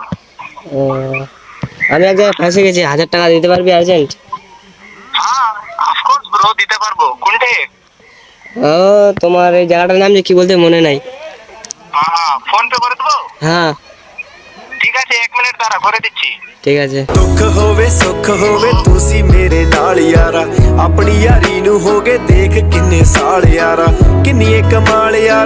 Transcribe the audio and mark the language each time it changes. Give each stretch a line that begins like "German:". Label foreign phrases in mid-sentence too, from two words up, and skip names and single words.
Bangla: ও, আমি এক জায়গায় ফেঁসে গেছি, 1000 টাকা দিতে পারবি আর্জেন্ট? হ্যাঁ
English: of course bro,
Bangla: দিতে পারবো। কোনটে? ও, তোমার এই জায়গাটার নাম যে কি বলতে মনে নাই। হ্যাঁ ফোন পে করে দেবো। হ্যাঁ ঠিক আছে, 1 মিনিট দাঁড়া, করে দিচ্ছি। ঠিক আছে।
Punjabi: ਦੁੱਖ ਹੋਵੇ ਸੁੱਖ ਹੋਵੇ ਤੁਸੀਂ ਮੇਰੇ ਨਾਲ ਯਾਰਾ ਆਪਣੀ ਯਾਰੀ ਨੂੰ ਹੋਗੇ ਦੇਖ ਕਿੰਨੇ ਸਾਲ ਯਾਰਾ ਕਿੰਨੀ ਕਮਾਲ ਯਾਰਾ